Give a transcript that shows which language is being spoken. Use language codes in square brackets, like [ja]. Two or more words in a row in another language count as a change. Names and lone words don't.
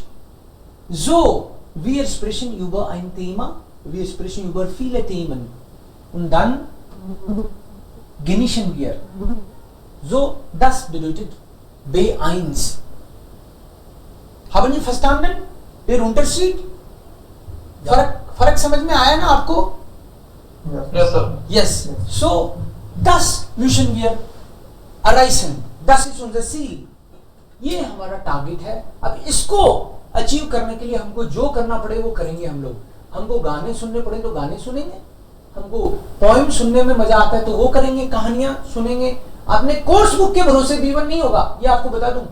[de] So, wir sprechen über ein Thema, wir sprechen über viele Themen. Und dann genießen wir. So, das bedeutet B1. Haben Sie verstanden? Der Unterschied? [hi] फर्क समझ में आया ना आपको? [en] Yes, sir. Yes. [de] So, das müssen wir erreichen. Das ist unser Ziel. [hi] ये हमारा टारगेट है. अब इसको अचीव करने के लिए हमको जो करना पड़े वो करेंगे हम लोग. हमको गाने सुनने पड़े तो गाने सुनेंगे, हमको पोएम सुनने में मजा आता है तो वो करेंगे, कहानियां सुनेंगे. आपने [en] course book [hi] के भरोसे B1 नहीं होगा, ये आपको बता दूं.